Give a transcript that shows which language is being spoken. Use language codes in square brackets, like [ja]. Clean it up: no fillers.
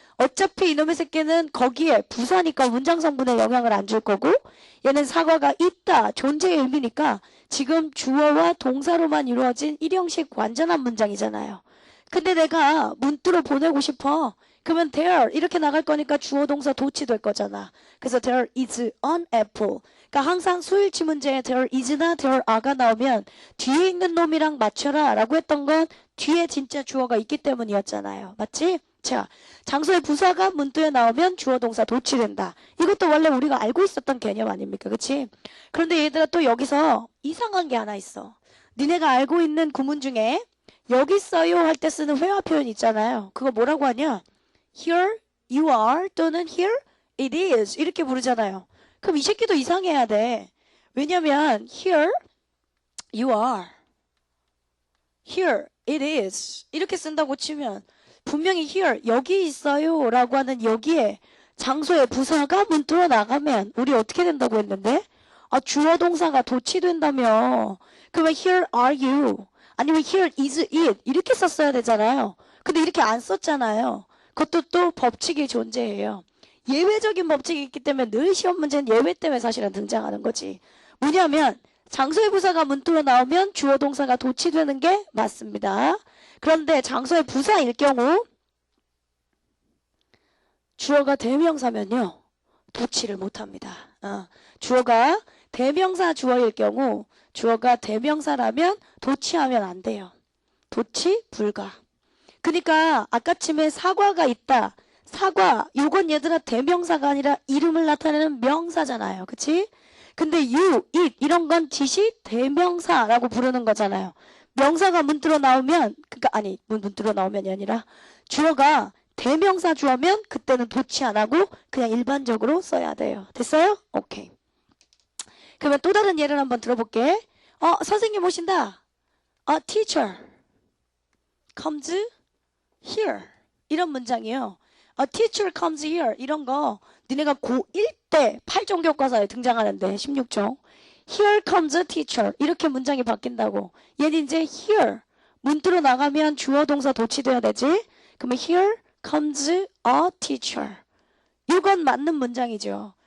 [ko] 어차피 이놈의 새끼는 거기에 부사니까 문장 성분에 영향을 안 줄 거고 얘는 사과가 있다 존재의 의미니까 지금 주어와 동사로만 이루어진 일형식 완전한 문장이잖아요. 근데 내가 문자로 보내고 싶어. 그러면 there 이렇게 나갈 거니까 주어 동사 도치될 거잖아. [en] 그래서 there is an apple. [ko] 그러니까 항상 수일치 문제에 there is나 there are가 나오면 뒤에 있는 놈이랑 맞춰라 라고 했던 건 뒤에 진짜 주어가 있기 때문이었잖아요. 맞지? 자, 장소의 부사가 문자에 나오면 주어 동사 도치된다. 이것도 원래 우리가 알고 있었던 개념 아닙니까? 그치? 그런데 얘들아 또 여기서 이상한 게 하나 있어. 니네가 알고 있는 구문 중에 여기 있어요 할 때 쓰는 회화 표현 있잖아요. 그거 뭐라고 하냐? [en] Here you are 또는 here it is [ko] 이렇게 부르잖아요. 그럼 이 새끼도 이상해야 돼. 왜냐면 [en] here you are, here it is [ko] 이렇게 쓴다고 치면 분명히 here 여기 있어요 라고 하는 여기에 장소의 부사가 문자로 나가면 우리 어떻게 된다고 했는데? 아 주어 동사가 도치된다며. 그러면 [en] here are you [ko] 아니면 [en] here is it [ko] 이렇게 썼어야 되잖아요. 근데 이렇게 안 썼잖아요. 그것도 또 법칙이 존재해요. 예외적인 법칙이 있기 때문에 늘 시험 문제는 예외 때문에 사실은 등장하는 거지. 뭐냐면 장소의 부사가 문자로 나오면 주어 동사가 도치되는 게 맞습니다. 그런데 장소의 부사일 경우 주어가 대명사면요 도치를 못합니다. 주어가 대명사 주어일 경우 주어가 대명사라면 도치하면 안 돼요. 도치 불가. 그러니까 아까쯤에 사과가 있다. 사과 요건 얘들아 대명사가 아니라 이름을 나타내는 명사잖아요. 그치? 근데 you, it 이런 건 지시 대명사라고 부르는 거잖아요. 명사가 문자로 나오면 그러니까 아니 문자로 나오면이 아니라 주어가 대명사 주어면 그때는 도치 안 하고 그냥 일반적으로 써야 돼요. 됐어요? 오케이. 그러면 또 다른 예를 한번 들어볼게. 선생님 오신다. [en] teacher comes here [ko] 이런 문장이에요. [en] A teacher comes here [ko] 이런 거 니네가 고1 때 8종 교과서에 등장하는데 16종 [en] Here comes a teacher [ko] 이렇게 문장이 바뀐다고. 얘는 이제 here 문자로 나가면 주어 동사 도치돼야 되지. 그러면 [en] here comes a teacher [ko] 이건 맞는 문장이죠.